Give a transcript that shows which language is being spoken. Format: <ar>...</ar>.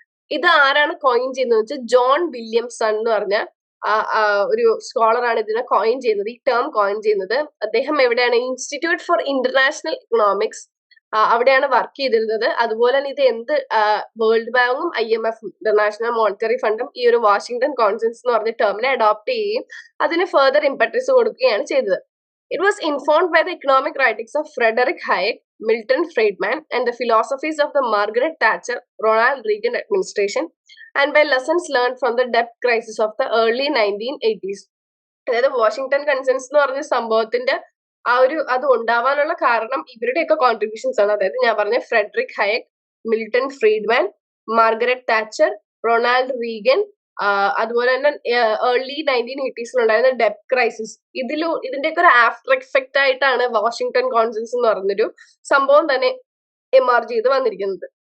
<ml>ഇത് ആരാണ് കോയിൻ ചെയ്യുന്നത് വെച്ചാൽ ജോൺ വില്യംസൺ എന്ന് പറഞ്ഞ ഒരു സ്കോളറാണ് ഇതിനെ കോയിൻ ചെയ്യുന്നത്, ഈ ടേം കോയിൻ ചെയ്യുന്നത്. അദ്ദേഹം എവിടെയാണ്? ഇൻസ്റ്റിറ്റ്യൂട്ട് ഫോർ ഇന്റർനാഷണൽ ഇക്കണോമിക്സ്, അവിടെയാണ് വർക്ക് ചെയ്തിരുന്നത്. അതുപോലെ തന്നെ ഇത് വേൾഡ് ബാങ്കും IMF ഇന്റർനാഷണൽ മോണിറ്ററി ഫണ്ടും ഈ ഒരു വാഷിംഗ്ടൺ കോൺസെൻസസ് എന്ന് പറഞ്ഞ ടേമിനെ അഡോപ്റ്റ് ചെയ്യുകയും അതിന് ഫെർദർ ഇമ്പറ്റസ് കൊടുക്കുകയാണ് ചെയ്തത്.</ml> <en>It was informed by the economic writings of Frederick Hayek, Milton Friedman and the philosophies of the Margaret Thatcher, Ronald Reagan administration and by lessons learned from the debt crisis of the early 1980s.</en> <ml>അതായത് Washington consensus എന്ന് പറഞ്ഞ സംഭവത്തിന്റെ അത് ഉണ്ടാവാനുള്ള കാരണം ഇവരുടെയൊക്കെ contributions ആണ്. അതായത് ഞാൻ പറഞ്ഞ Frederick Hayek, Milton Friedman, Margaret Thatcher, Ronald Reagan, അതുപോലെ തന്നെ ഏർലി 1980s ഉണ്ടായിരുന്ന ഡെപ്റ്റ് ക്രൈസിസ്, ഇതിന്റെയൊക്കെ ഒരു ആഫ്റ്റർ എഫക്റ്റ് ആയിട്ടാണ് വാഷിംഗ്ടൺ കോൺസെൻസസ് എന്ന് പറഞ്ഞൊരു സംഭവം തന്നെ എമർജ് ചെയ്ത് വന്നിരിക്കുന്നത്.</ml>